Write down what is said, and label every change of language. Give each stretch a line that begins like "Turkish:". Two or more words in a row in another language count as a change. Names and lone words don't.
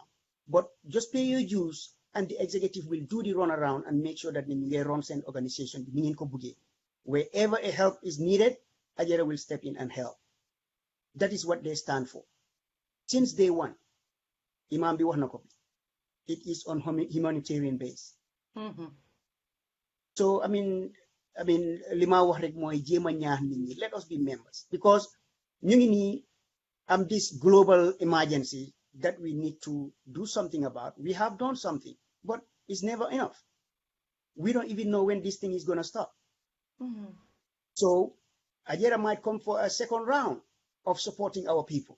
English: But just pay your dues and the executive will do the run around and make sure that the runs an organization, wherever a help is needed, Agera will step in and help. That is what they stand for. Since day one, Imam Biwahnakopi, it is on humanitarian base. So I mean,
Wolof: lima wax rek moy jema ñaax nit ñi,
English: let us be members, because
Wolof: ñu ngi ni
English: this global emergency that we need to do something about. We have done something. but it's never enough. We don't even know when this thing is going to stop. So Agera might come for a second round of supporting our people.